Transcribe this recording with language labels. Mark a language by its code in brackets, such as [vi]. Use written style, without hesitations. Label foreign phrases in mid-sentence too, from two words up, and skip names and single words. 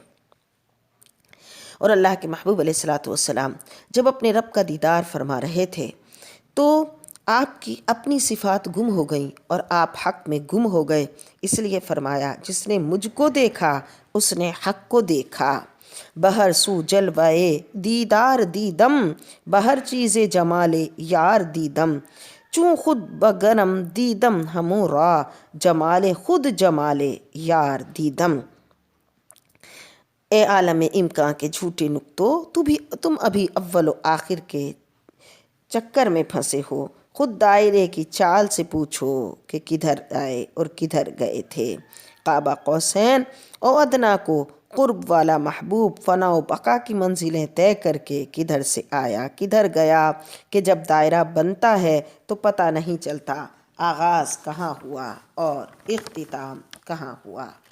[ur] اور اللہ کے محبوب [ar] علیہ الصلوۃ والسلام [ur] جب اپنے رب کا دیدار فرما رہے تھے تو آپ کی اپنی صفات گم ہو گئیں اور آپ حق میں گم ہو گئے، اس لیے فرمایا، جس نے مجھ کو دیکھا اس نے حق کو دیکھا، [fa] بہر سو جلوائے دیدار دیدم، بہر چیز جمال یار دیدم، چوں خود بگنم دیدم ہموں را، جمال خود جمال یار دیدم۔ [ur] اے عالم امکان کے جھوٹے نکتوں، تم ابھی اول و آخر کے چکر میں پھنسے ہو، خود دائرے کی چال سے پوچھو کہ کدھر آئے اور کدھر گئے تھے۔ [ar] قاب قوسین او ادنا [ur] کو قرب والا محبوب فنا و بقا کی منزلیں طے کر کے کدھر سے آیا کدھر گیا، کہ جب دائرہ بنتا ہے تو پتہ نہیں چلتا آغاز کہاں ہوا اور اختتام کہاں ہوا۔